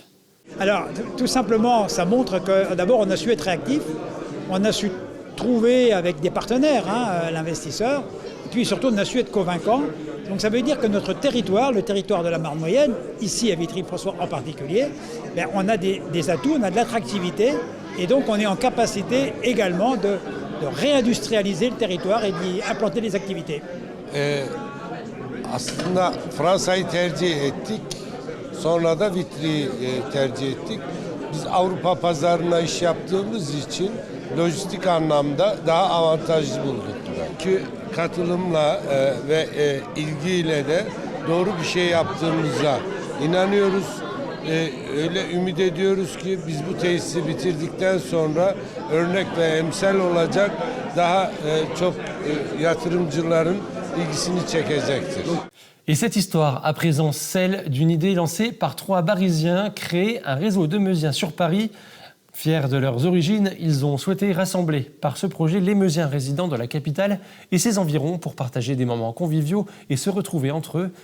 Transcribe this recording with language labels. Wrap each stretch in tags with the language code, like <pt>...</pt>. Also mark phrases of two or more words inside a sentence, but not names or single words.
<fr>Alors, tout simplement, ça montre que d'abord, on a su être réactif, on a su trouver avec des partenaires l'investisseur, et puis surtout, on a su être convaincant. Donc ça veut dire que notre territoire, le territoire de la Marne moyenne, ici à Vitry-le-François en particulier, on a des atouts, on a de l'attractivité, et donc on est en capacité également de réindustrialiser le territoire et d'y implanter des activités.</fr> <tr>Aslında Fransa'yı tercih ettik. Sonra da Vitry'yi tercih ettik. Biz Avrupa pazarına iş yaptığımız için lojistik anlamda daha avantajlı bulduk. Çünkü katılımla ve ilgiyle de doğru bir şey yaptığımıza inanıyoruz. Öyle ümit ediyoruz ki biz bu tesisi bitirdikten sonra örnek ve emsal olacak daha çok yatırımcıların ilgisini çekecektir.</tr> <fr>Et cette histoire, à présent celle d'une idée lancée par 3 Barisiens, créer un réseau de Meusiens sur Paris. Fiers de leurs origines, ils ont souhaité rassembler par ce projet les Meusiens résidant dans la capitale et ses environs pour partager des moments conviviaux et se retrouver entre eux.</fr>